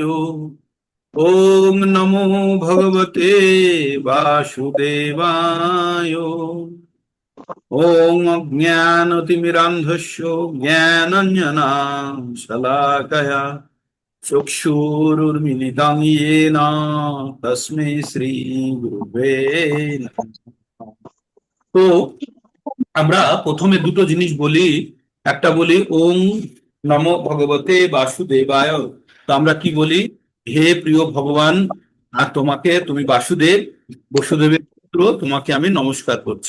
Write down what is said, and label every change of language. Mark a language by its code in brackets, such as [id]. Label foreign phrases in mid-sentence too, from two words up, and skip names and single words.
[sa] ওম নমো ভগবতে বাসুদেবায়। ওম অজ্ঞানতিমিরান্ধস্য জ্ঞানাঞ্জনাশলাকয়া চক্ষুরুন্মিলিতং येन তস্मै শ্রী গুরুবে নমঃ। [bn] তো আমরা প্রথমে দুটো জিনিস বলি। একটা বলি [sa] ওম নমো ভগবতে বাসুদেবায়। [bn] তো আমরা কি বলি? হে প্রিয় ভগবান, আর তোমাকে, তুমি বাসুদেব, বসুদেবের পুত্র, তোমাকে আমি নমস্কার করছি।